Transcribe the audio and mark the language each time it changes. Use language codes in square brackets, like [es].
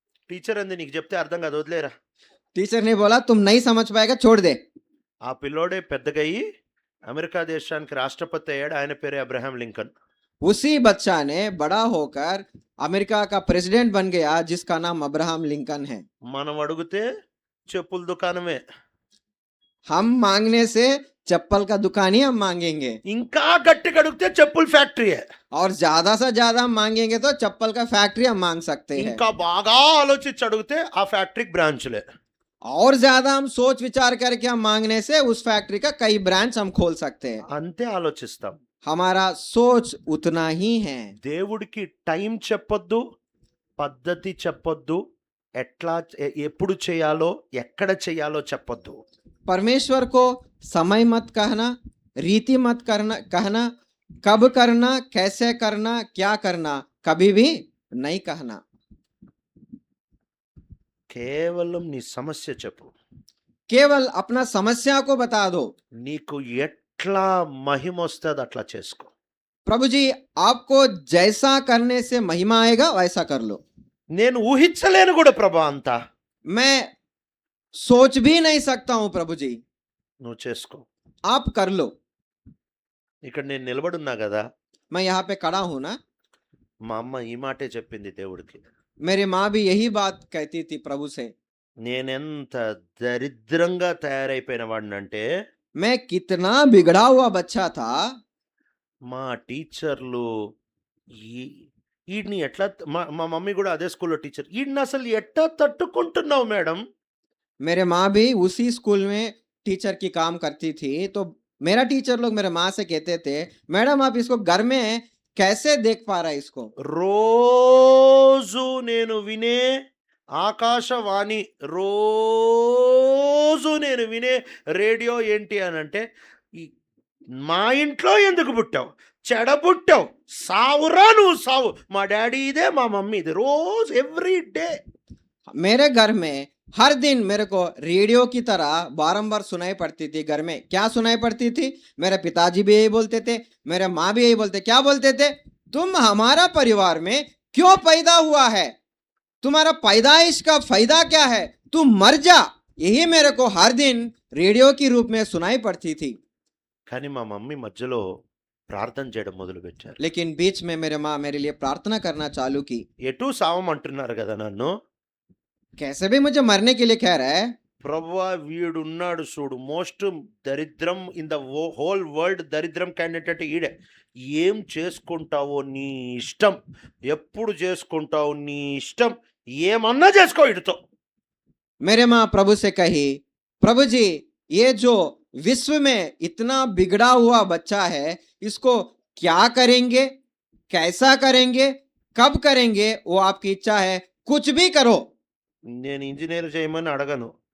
[te] Teacher అంది, నీకు చెప్తే అర్థం కాదు, వదిలేరా. [hi] टीचर ने बोला, तुम नहीं समझ पाएगा, छोड़ दे। [te] ఆ పిల్లోడే పెద్దగయ్యి అమెరికా దేశానికి రాష్ట్రపతి అయ్యాడు. ఆయన పేరే అబ్రహాం లింకన్. [hi] उसी बच्चा ने बड़ा होकर अमेरिका का प्रेसिडेंट बन गया, जिसका नाम अब्राहम लिंकन है। [te] మనం अड़गिతే చెప్పుల దుకాణమే. [hi] हम मांगने से चप्पल का दुकान ही हम मांगेंगे, [te] ఇంకా గట్టిగా అడిగితే చెప్పుల ఫ్యాక్టరీయే. [hi] और ज्यादा से ज्यादा हम मांगेंगे तो चप्पल का फैक्ट्री हम मांग सकते हैं। [te] ఇంకా బాగా ఆలోచించి అడిగితే ఆ ఫ్యాక్టరీకి బ్రాంచ్లే. [hi] और ज्यादा हम सोच विचार करके हम मांगने से उस फैक्ट्री का कई ब्रांच हम खोल सकते हैं। [te] అంతే ఆలోచిస్తాం. [hi] हमारा सोच उतना ही है। [te] దేవుడికి టైం చెప్పొద్దు, పద్ధతి చెప్పొద్దు, ఎట్లా ఎప్పుడు చేయాలో ఎక్కడ చేయాలో చెప్పొద్దు. [hi] परमेश्वर को समय मत कहना, रीति मत कहना, कब करना, कैसे करना, क्या करना, कभी भी नहीं कहना। [te] కేవలం నీ సమస్య చెప్పు. [hi] केवल अपना समस्या को बता दो। [te] నీకు ఎట్లా మహిమ వస్తుంది అట్లా చేసుకో. [hi] प्रभु जी, आपको जैसा करने से महिमा आएगा वैसा कर लो। [te] నేను ఊహించలేను కూడా ప్రభా అంతా. [hi] मैं सोच भी नहीं सकता हूं प्रभु जी, [te] నువ్వు చేసుకో. [hi] आप कर लो। [te] ఇక్కడ నేను నిలబడున్నా కదా, [hi] मैं यहाँ पे खड़ा हूं ना, [te] మా అమ్మ ఈ మాటే చెప్పింది దేవుడికి. [hi] मेरी माँ भी यही बात कहती थी प्रभु से। [te] నేనెంత దరిద్రంగా తయారైపోయిన వాడినంటే, [hi] मैं कितना बिगड़ा हुआ बच्चा था। [te] మా టీచర్లు ఈడిని ఎట్లా మా మా మమ్మీ కూడా అదే స్కూల్లో టీచర్. ఈడిని అసలు ఎట్లా తట్టుకుంటున్నావు మేడం? [hi] मेरे माँ भी उसी स्कूल में टीचर की काम करती थी, तो मेरा टीचर लोग मेरे माँ से कहते थे, मैडम आप इसको घर में कैसे देख पा रहा है इसको? [te] రోజు నేను వినే ఆకాశవాణి, రోజు నేను వినే రేడియో ఏంటి అని అంటే, మా ఇంట్లో ఎందుకు పుట్టావు, చెడ పుట్టావు, సావురా నువ్వు సావు, మా డాడీ ఇదే మా మమ్మీ ఇదే, రోజు [en] Every day. [hi] मेरे घर में हर दिन मेरे को रेडियो की तरह बारंबार सुनाई पड़ती थी। घर में क्या सुनाई पड़ती थी? मेरे पिताजी भी यही बोलते थे, मेरे माँ भी यही बोलते। क्या बोलते थे? तुम हमारा परिवार में क्यों पैदा हुआ है? तुम्हारा पैदाइश का फायदा क्या है? तुम मर जा। यही मेरे को हर दिन रेडियो की रूप में सुनाई पड़ती थी। [te] కానీ మా మమ్మీ మధ్యలో ప్రార్థన చేయడం మొదలుపెట్టారు. [hi] लेकिन बीच में मेरे माँ मेरे लिए प्रार्थना करना चालू की। [te] ఎటు సావమంటున్నారు కదా నన్ను. [hi] कैसे भी मुझे मरने के लिए कह रहा है। [te] ప్రభువా వీడున్నాడు చూడు, మోస్ట్ దరిద్రం [en] in the whole world, [te] దరిద్రం క్యాండిడేట్ అంటే ఈడే. ఏం చేసుకుంటావో నీ ఇష్టం, ఎప్పుడు చేసుకుంటావు నీ ఇష్టం, ఏమన్నా చేసుకో ఇటుతో. [hi] मेरे माँ प्रभु से कही, प्रभु जी ये जो विश्व में इतना बिगड़ा हुआ बच्चा है, इसको क्या करेंगे, कैसा करेंगे, कब करेंगे, वो आपकी इच्छा है, कुछ भी करो। [te] నేను ఇంజనీర్ చేయమని అడగను,